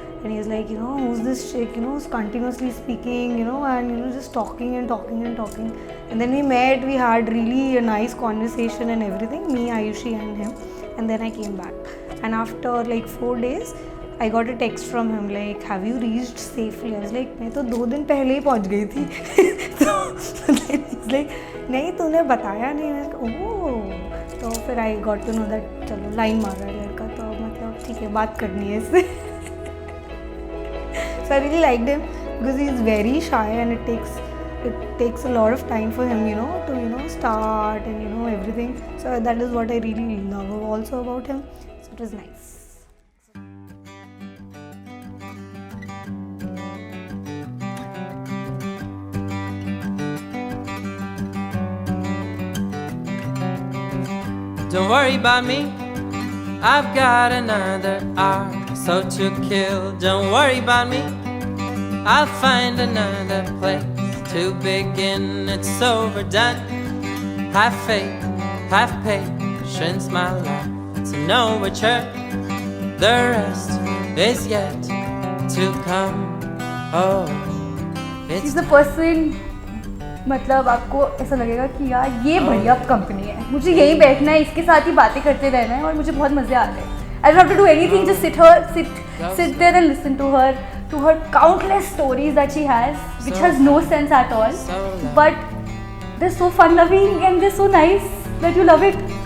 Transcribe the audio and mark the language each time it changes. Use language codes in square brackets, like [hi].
[en] And he's like, who's this chick, who's continuously speaking, and just talking and talking and talking. And then we met, we had really a nice conversation and everything, me, Ayushi and him. And then I came back. And after like 4 days, I got a text from him like, have you reached safely? I was like, [hi] मैं तो 2 दिन पहले ही पहुँच गई थी. [en] So then he's like, [hi] नहीं तूने बताया नहीं. मैं ओह, तो फिर [en] I got to know that [hi] चलो लाइन मार रहा है लड़का, तो मतलब ठीक है बात करनी है इससे. [en] So I really liked him because he is very shy and it takes a lot of time for him, to start and everything. So that is what I really love also about him. So it was nice. Don't worry about me, I've got another hour so to kill. Don't worry about me, I'll find another place to begin. It's overdone. Have faith, have patience, my love, to know which hurt. The rest is yet to come. Oh, It's is the person, [hi] मतलब आपको ऐसा लगेगा कि यार ये बढ़िया company है, मुझे यहीं बैठना है, इसके साथ ही बातें करते रहना है और मुझे बहुत मजे आते हैं. [en] I don't have to do anything, just sit there and listen to her countless stories that she has, which has no sense at all, but they're so fun loving and they're so nice that you love it.